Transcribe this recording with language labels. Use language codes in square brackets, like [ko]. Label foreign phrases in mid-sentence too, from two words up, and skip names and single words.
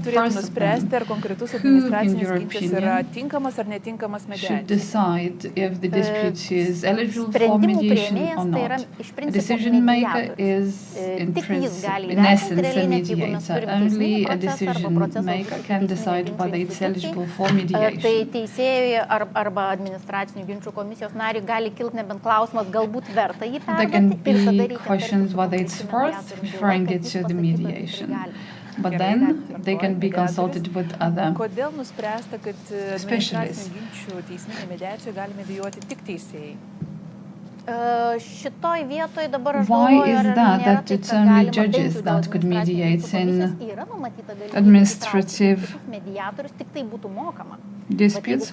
[en] First of all, who, in your opinion, should decide if the dispute is eligible for mediation or not? A decision maker is, in essence, a mediator. Only a decision maker can decide whether it's eligible for mediation. [lt] Tai teisėjui arba administracinių ginčių komisijos nariui gali kilti nebent klausimas, galbūt verta jį perduoti. [en] There can be questions whether it's worth referring it to the mediation, but then they can be consulted with other specialists. Why is that it's only judges that could mediate in administrative disputes?